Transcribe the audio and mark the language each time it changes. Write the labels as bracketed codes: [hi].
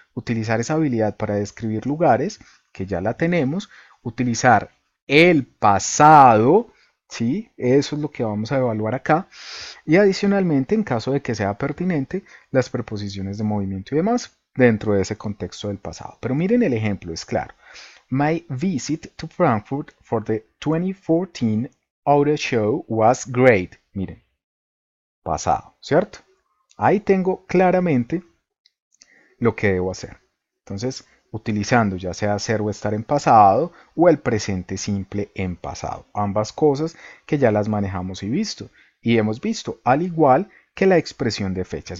[es] Utilizar esa habilidad para describir lugares, que ya la tenemos, utilizar el pasado, ¿sí? Eso es lo que vamos a evaluar acá. Y adicionalmente, en caso de que sea pertinente, las preposiciones de movimiento y demás dentro de ese contexto del pasado. Pero miren el ejemplo, es claro. [en] My visit to Frankfurt for the 2014 Auto Show was great. [es] Miren, pasado, ¿cierto? Ahí tengo claramente lo que debo hacer. Entonces, utilizando ya sea ser o estar en pasado o el presente simple en pasado. Ambas cosas que ya las manejamos y hemos visto, al igual que la expresión de fechas.